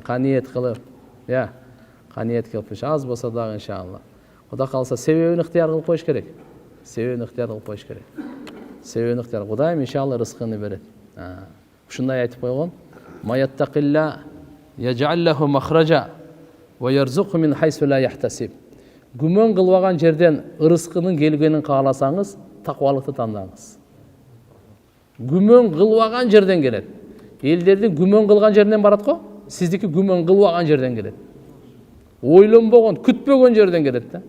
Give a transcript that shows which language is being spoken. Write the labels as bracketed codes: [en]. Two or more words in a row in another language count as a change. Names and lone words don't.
[ky] Каниет кылып, я, каниет кылып, аз болсо дагы иншалла. Кудай калса себебин ыктыяр кылып коюш керек. Себебин ыктыяр кылып коюш керек. Себебин ыктыяр. Кудайым иншалла рызкыны берет. Ушундай айтып койгон. [ar] من يتق الله يجعل له مخرجا ويرزقه من حيث لا يحتسب. [ky] Гүмөн кылбаган жерден ырыскынын келгенин кааласаңыз, таквалыкты тандаңыз. Гүмөн кылбаган жерден келет. Элдердин гүмөн кылган жеринен барат го, сиздики гүмөн кылбаган жерден келет. Ойлонбогон, күтпөгөн жерден келет да.